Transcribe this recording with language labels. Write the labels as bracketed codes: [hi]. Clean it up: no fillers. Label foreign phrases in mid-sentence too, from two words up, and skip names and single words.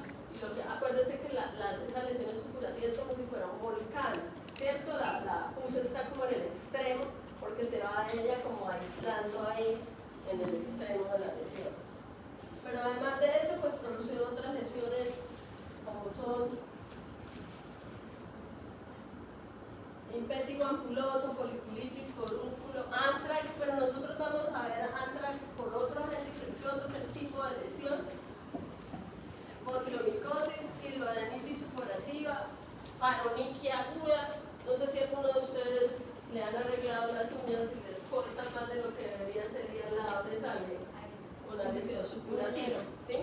[es] Y acuérdense que esas lesiones supurativas es como si fuera un volcán, ¿cierto? La pus está como en el extremo, porque se va ella como aislando ahí en el extremo de la lesión. Pero además de eso, pues produce otras lesiones como son linfético ampuloso, foliculitis, forúnculo, antrax, pero nosotros vamos a ver antrax por otros agentes infecciosos, el tipo de lesión supurativa, paroniquia aguda. No sé si alguno de ustedes le han arreglado las uñas y les cortan más de lo que debería ser y al lado de sangre una lesión supurativa, ¿sí?